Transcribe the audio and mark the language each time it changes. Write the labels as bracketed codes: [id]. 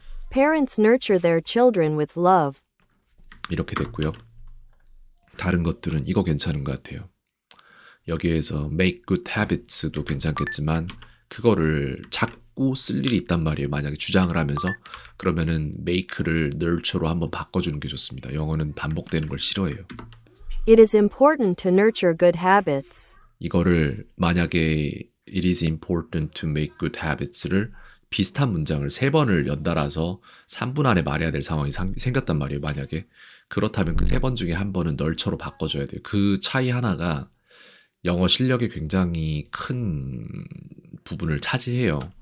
[en] parents nurture their children with love. [ko] 이렇게 됐고요. 다른 것들은 이거 괜찮은 것 같아요. 여기에서 [en] make good habits [ko] 도 괜찮겠지만 그거를 자꾸 쓸 일이 있단 말이에요. 만약에 주장을 하면서 그러면은 make를 nurture로 한번 바꿔주는 게 좋습니다. 영어는 반복되는 걸 싫어해요. [en] It is important to nurture good habits. [ko] 이거를 만약에 [en] it is important to make good habits [ko] 를 비슷한 문장을 3번을 연달아서 3분 안에 말해야 될 상황이 생겼단 말이에요. 만약에 그렇다면 그 3번 중에 한 번은 nurture로 바꿔줘야 돼요. 그 차이 하나가 영어 실력에 굉장히 큰 부분을 차지해요.